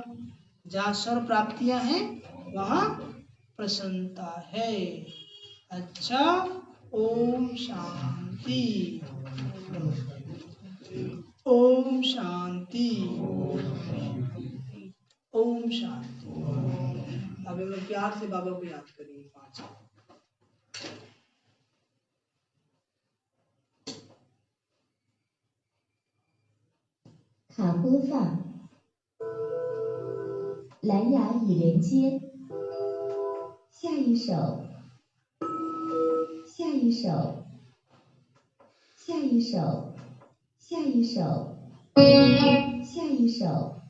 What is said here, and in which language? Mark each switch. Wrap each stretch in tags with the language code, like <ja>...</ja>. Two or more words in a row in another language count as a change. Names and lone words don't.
<hi>जहाँ सर्व प्राप्तियां हैं वहाँ प्रसन्नता है। अच्छा, ओम शांति, ओम शांति, ओम शांति। अब हम प्यार से बाबा को याद करेंगे 5।</hi> <zh>好播放，蓝牙已连接。下一首，下一首，下一首，下一首，下一首。</zh>